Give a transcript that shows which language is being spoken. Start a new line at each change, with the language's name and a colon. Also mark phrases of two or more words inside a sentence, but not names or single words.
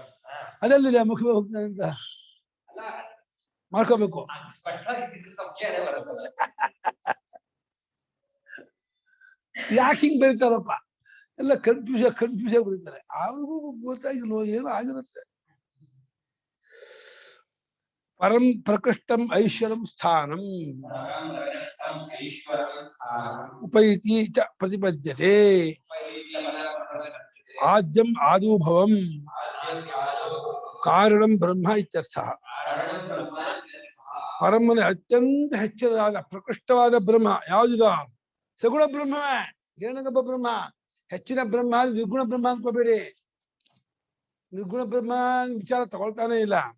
Kannada: ಅದೆಲ್ಲಿದೆ ಮುಖ್ಯ ಹೋಗ್ತಾನೆ ಅಂತ ಮಾಡ್ಕೋಬೇಕು. ಯಾಕೆ ಹಿಂಗ್ ಬರೀತಾರಪ್ಪ? ಎಲ್ಲ ಕನ್ಫ್ಯೂಸ್ ಬರೀತಾರೆ. ಅವ್ರಿಗೂ ಗೊತ್ತಾಗಿಲ್ಲ ಏನೋ ಆಗಿರುತ್ತೆ.
Sanskrit: ಪರಂ ಪ್ರಕೃಷ್ಟಂ ಐಶ್ವರಂ ಸ್ಥಾನಂ ಉಪೈತಿ ಚ ಪ್ರತಿಪದ್ಯತೆ. ಆದ್ಯಂ ಆದೂಭವಂ ಕಾರಣಂ ಬ್ರಹ್ಮ ಇತ್ಯರ್ಥಃ.
Kannada: ಪರಮನೆ ಅತ್ಯಂತ ಹೆಚ್ಚದಾದ ಪ್ರಕೃಷ್ಟವಾದ ಬ್ರಹ್ಮ ಯಾವುದಿದ? ಸಗುಣ ಬ್ರಹ್ಮವೇ, ಹಿರಣ್ಯಗರ್ಭ ಬ್ರಹ್ಮ. ಹೆಚ್ಚಿನ ಬ್ರಹ್ಮ ನಿರ್ಗುಣ ಬ್ರಹ್ಮ ಅನ್ಕೋಬೇಡಿ. ನಿರ್ಗುಣ ಬ್ರಹ್ಮ ವಿಚಾರ ತಗೊಳ್ತಾನೆ ಇಲ್ಲ.